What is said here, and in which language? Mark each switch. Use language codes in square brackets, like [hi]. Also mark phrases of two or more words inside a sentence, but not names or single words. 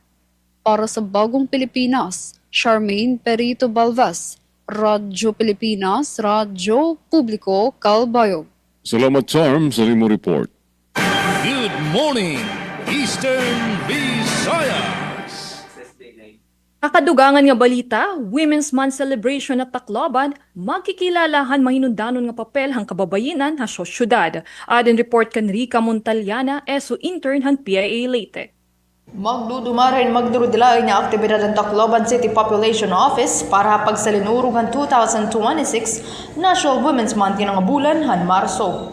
[war] Para sa Bagong Pilipinas, Charmaine Perito Balvas, Radyo Pilipinas, Radyo Publiko, Calbayog. Salamat, Charm, sa imo report. [en] Good morning, Eastern Visayas. [war] Kakadugangan nga balita, Women's Month celebration at Tacloban, magkikilalahan mahinundanon nga papel hang kababayinan ha syudad. Adin report kan Rica Montaliana, ESO intern han PIA Leyte. Magdudumarin magdurudilay nga aktibidad ng Tacloban City Population Office para pagsalinurungan 2026 National Women's Month nga bulan han Marso.